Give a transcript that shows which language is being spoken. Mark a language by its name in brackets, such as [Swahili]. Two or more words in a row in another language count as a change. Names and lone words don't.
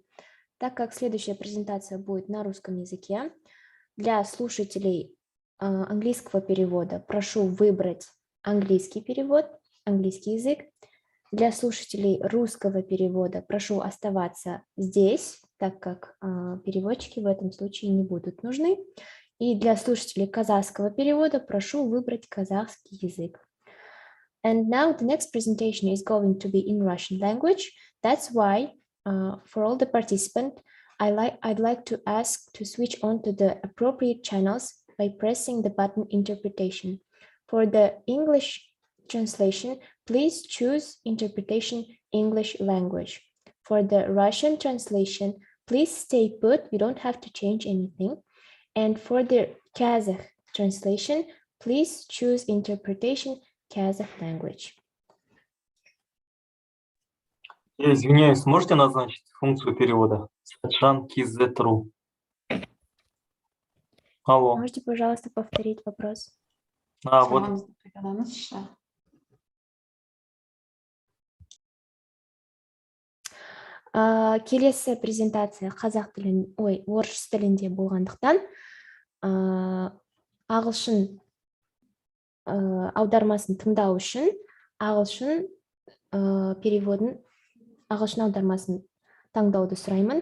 [Russian] Так как следующая презентация будет на русском языке, для слушателей английского перевода прошу выбрать английский перевод, английский язык. Для слушателей русского перевода прошу оставаться здесь, так как переводчики в этом случае не будут нужны. И для слушателей казахского перевода прошу выбрать казахский язык. [English] And now the next presentation is going to be in Russian language. That's why for all the participants, I'd like to ask to switch on to the appropriate channels by pressing the button interpretation. For the English translation, please choose interpretation English language. For the Russian translation, please stay put. You don't have to change anything. And for the Kazakh translation, please choose interpretation Kazakh language. [Russian] Я извиняюсь, можете назначить функцию перевода? Саджан Кизетру. Алло. Можете, пожалуйста, повторить вопрос? Вот. [Kazakh] Келесі презентация қазақ тілін, орыс тілінде болғандықтан ағылшын аудармасын тыңдау үшін ағылшын аудармасын таңдауды сұраймын.